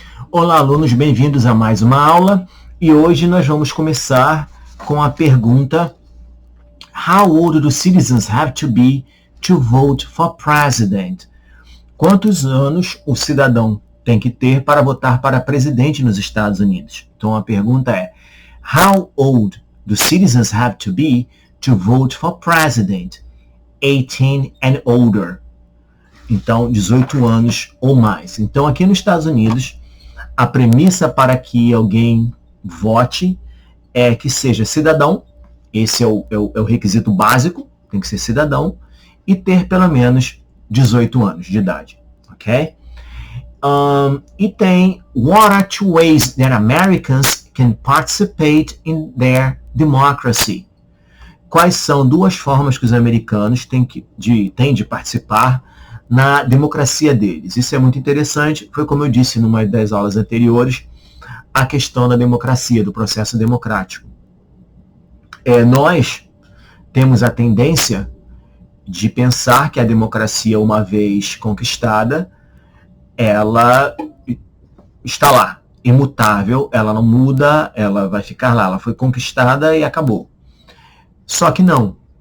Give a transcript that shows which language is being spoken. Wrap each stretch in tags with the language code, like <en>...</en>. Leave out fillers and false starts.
<pt>Olá, alunos, bem-vindos a mais uma aula e hoje nós vamos começar com a pergunta:</pt> <en>How old do citizens have to be to vote for president?</en> <pt>Quantos anos o cidadão tem que ter para votar para presidente nos Estados Unidos? Então a pergunta é:</pt> <en>How old do citizens have to be to vote for president? 18 and older.</en> <pt>Então, 18 anos ou mais. Então, aqui nos Estados Unidos, a premissa para que alguém vote é que seja cidadão, esse é o requisito básico, tem que ser cidadão, e ter pelo menos 18 anos de idade, ok? E tem,</pt> <en>what are two ways that Americans can participate in their democracy?</en> <pt>Quais são duas formas que os americanos têm de participar na democracia deles? Isso é muito interessante, foi como eu disse numa das aulas anteriores, a questão da democracia, do processo democrático. Nós temos a tendência de pensar que a democracia, uma vez conquistada, ela está lá, imutável, ela não muda, ela vai ficar lá, ela foi conquistada e acabou. Só que não.</pt>